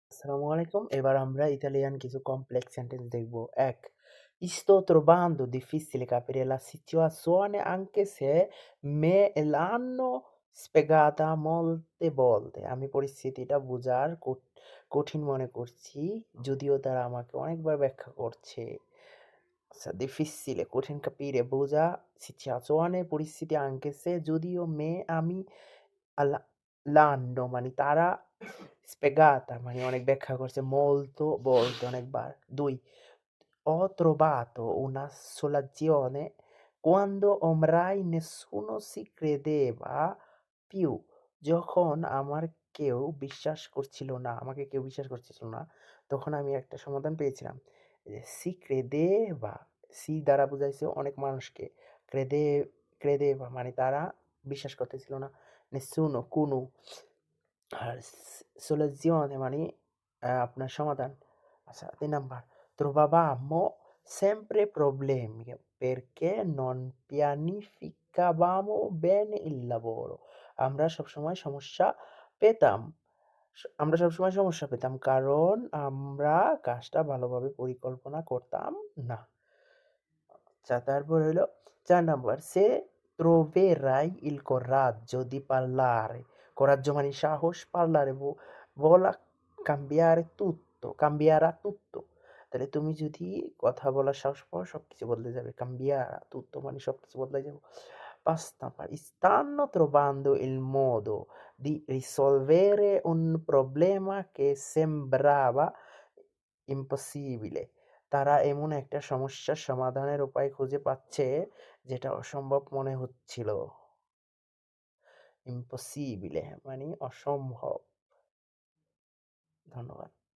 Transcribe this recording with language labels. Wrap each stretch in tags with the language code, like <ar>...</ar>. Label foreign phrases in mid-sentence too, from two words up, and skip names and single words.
<bn>আসসালামু আলাইকুম। এবার আমরা ইতালিয়ান কিছু</bn> <en>complex sentences</en> <bn>দেখব।</bn> <it>১ Sto trovando difficile capire la situazione anche se me l'hanno spiegata molte volte.</it> <bn>আমি পরিস্থিতিটা বোঝার কঠিন মনে করছি, যদিও তারা আমাকে অনেকবার ব্যাখ্যা করছে। আচ্ছা, difficile কঠিন capire বোঝা, situazione পরিস্থিতি,</bn> <it>anche se</it> <bn>যদিও আমি</bn> <it>alla l'hanno</it> <bn>মানে তারা, spiegata মানে অনেক ব্যাখ্যা করছে,</bn> <it>molto volte</it> <bn>অনেকবার।</bn> <it>২ Ho trovato una soluzione quando ormai nessuno si credeva più.</it> <bn>যখন আমাকে কেউ বিশ্বাস করছিল না, তখন আমি একটা সমাধান পেয়েছিলাম। এই যে</bn> <it>si credeva,</it> <bn>si দ্বারা বুঝাইছে অনেক মানুষকে।</bn> <it>crede credeva</it> <bn>মানে তারা বিশ্বাস করতেছিল না। nessuno কোনো। আর soluzione মানে আপনার সমাধান। আচ্ছা, ৩ নাম্বার</bn> <it>trovavamo sempre problemi perché non pianificavamo bene il lavoro.</it> <bn>আমরা সবসময় সমস্যা পেতাম। কারণ আমরা কাজটা ভালোভাবে পরিকল্পনা করতাম না। আচ্ছা, তারপর হইলো ৪ নাম্বার</bn> <it>se troverai il coraggio di parlare.</it> <bn>coraggio মানে সাহস,</bn> <it>parlare বলা cambiare tutto, cambierà tutto.</it> <bn>তাহলে তুমি যদি কথা বলার সাহস পাও সবকিছু বদলে যাবে।</bn> <it>cambierà tutto</it> <bn>মানে সবকিছু বদলে যাবে।</bn> <it>৫ নাম্বার stanno trovando il modo di risolvere un problema che sembrava impossibile.</it> <bn>তারা এমন একটা সমস্যার সমাধানের উপায় খুঁজে পাচ্ছে যেটা অসম্ভব মনে হচ্ছিল। impossibile মানে অসম্ভব। ধন্যবাদ।</bn>